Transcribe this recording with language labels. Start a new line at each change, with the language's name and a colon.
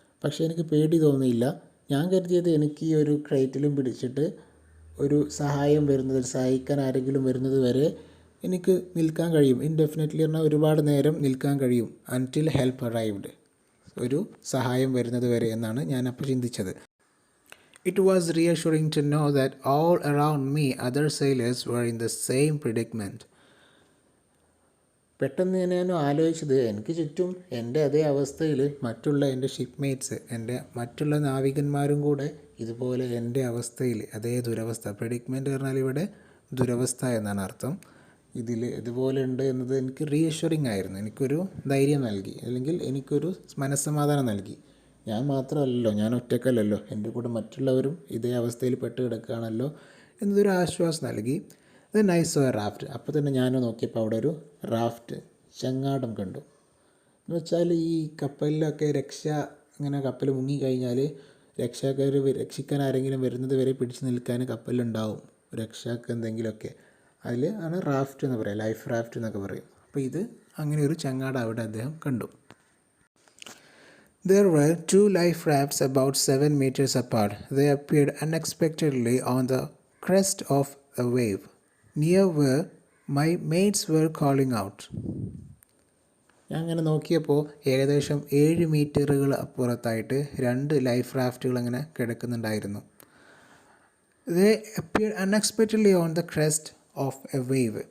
Malayalam: പക്ഷേ എനിക്ക് പേടി തോന്നിയില്ല. ഞാൻ കരുതിയത് എനിക്ക് ഈ ഒരു ക്രേറ്റിലും പിടിച്ചിട്ട് ഒരു സഹായിക്കാൻ ആരെങ്കിലും വരുന്നത് വരെ എനിക്ക് നിൽക്കാൻ കഴിയും. ഇൻഡെഫിനറ്റ്ലി പറഞ്ഞാൽ ഒരുപാട് നേരം നിൽക്കാൻ കഴിയും.
English: until help arrived,
Malayalam: ഒരു സഹായം വരുന്നത് വരെ എന്നാണ് ഞാൻ അപ്പോൾ ചിന്തിച്ചത്.
English: It was reassuring to know that all around me other sailors were in the same predicament.
Malayalam: പെട്ടെന്ന് ഞാൻ ആലോചിച്ചത് എനിക്ക് ചുറ്റും എൻ്റെ അതേ അവസ്ഥയിൽ മറ്റുള്ള എൻ്റെ ഷിപ്പ്മേറ്റ്സ്, എൻ്റെ മറ്റുള്ള നാവികന്മാരും കൂടെ ഇതുപോലെ എൻ്റെ അവസ്ഥയിൽ അതേ ദുരവസ്ഥ. പ്രെഡിക്മെൻ്റ് പറഞ്ഞാൽ ഇവിടെ ദുരവസ്ഥ എന്നാണ് അർത്ഥം. ഇതുപോലെ ഉണ്ട് എന്നത് എനിക്ക് റീഅഷ്വറിങ് ആയിരുന്നു, എനിക്കൊരു ധൈര്യം നൽകി, അല്ലെങ്കിൽ എനിക്കൊരു മനസ്സമാധാനം നൽകി. ഞാൻ മാത്രമല്ലല്ലോ, ഞാൻ ഒറ്റക്കല്ലല്ലോ, എൻ്റെ കൂടെ മറ്റുള്ളവരും ഇതേ അവസ്ഥയിൽ പെട്ട് കിടക്കുകയാണല്ലോ എന്നതൊരു ആശ്വാസം നൽകി.
English: Then I saw a raft.
Malayalam: അപ്പോൾ തന്നെ ഞാൻ നോക്കിയപ്പോൾ അവിടെ ഒരു റാഫ്റ്റ്, ചങ്ങാടം കണ്ടു. എന്ന് വെച്ചാൽ ഈ കപ്പലിലൊക്കെ ഇങ്ങനെ കപ്പൽ മുങ്ങിക്കഴിഞ്ഞാൽ രക്ഷിക്കാൻ ആരെങ്കിലും വരുന്നത് വരെ പിടിച്ചു നിൽക്കാൻ കപ്പലുണ്ടാവും, രക്ഷക്ക് എന്തെങ്കിലുമൊക്കെ. അതിൽ ആണ് റാഫ്റ്റ് എന്ന് പറയുക, ലൈഫ് റാഫ്റ്റ് എന്നൊക്കെ പറയും. അപ്പോൾ ഇത് അങ്ങനെ ഒരു ചങ്ങാടം അവിടെ അദ്ദേഹം കണ്ടു.
English: There were 2 life rafts about 7 meters apart. They appeared unexpectedly on the crest of a wave, near where my mates were calling out.
Malayalam: ഞാൻ അങ്ങനെ നോക്കിയപ്പോൾ ഏകദേശം 7 മീറ്ററുകൾ അപ്പുറത്തായിട്ട് 2 ലൈഫ് റാഫ്റ്റുകൾ അങ്ങനെ കിടക്കുന്നുണ്ടായിരുന്നു.
English: They appeared unexpectedly on the crest of a wave.